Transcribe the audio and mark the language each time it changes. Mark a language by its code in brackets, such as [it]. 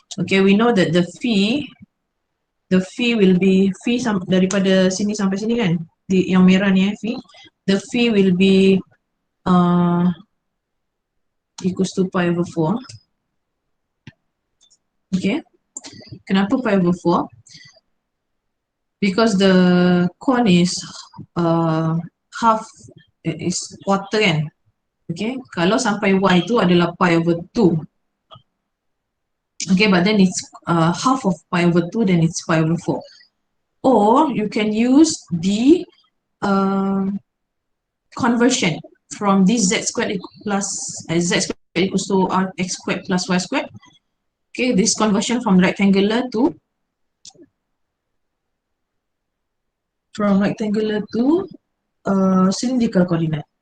[en] Okay, we know that the phi will be phi [ms] daripada sini sampai sini kan, yang merah ni [en] phi, the phi will be equals to pi over 4. [ms] Okay, kenapa pi over 4? [en] Because the cone is half, is quarter kan. [ms] Okay, kalau sampai y itu adalah pi over 2. [en] Okay, but then it's half of pi over 2, then it's pi over 4. Or you can use the conversion from this z squared plus z squared equals to r x squared plus y squared. Okay, this conversion from rectangular to cylindrical coordinate.